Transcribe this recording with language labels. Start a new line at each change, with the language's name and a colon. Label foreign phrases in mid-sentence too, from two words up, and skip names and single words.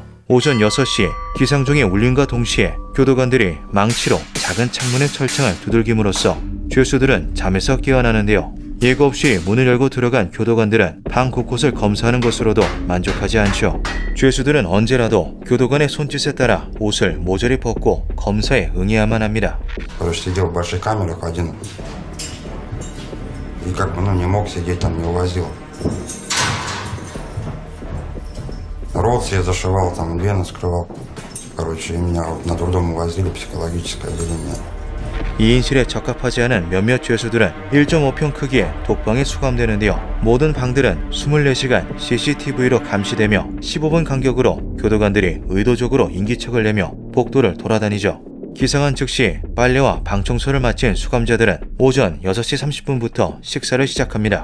Korean: 오전 6시 기상종이 울림과 동시에 교도관들이 망치로 작은 창문의 철창을 두들김으로써 죄수들은 잠에서 깨어나는데요. 예고 없이 문을 열고 들어간 교도관들은 방 곳곳을 검사하는 것으로도 만족하지 않죠. 죄수들은 언제라도 교도관의 손짓에 따라 옷을 모조리 벗고 검사에 응해야만 합니다.
Russian: Сидел в больших камерах один. И как бы, не мог сидеть там, не увозил. Рот себе зашивал, там вены скрывал. Короче, и меня на дурдом увозили, психологическое отделение.
Korean: 2인실에 적합하지 않은 몇몇 죄수들은 1.5평 크기의 독방에 수감되는데요. 모든 방들은 24시간 CCTV로 감시되며 15분 간격으로 교도관들이 의도적으로 인기척을 내며 복도를 돌아다니죠. 기상한 즉시 빨래와 방 청소를 마친 수감자들은 오전 6시 30분부터 식사를 시작합니다.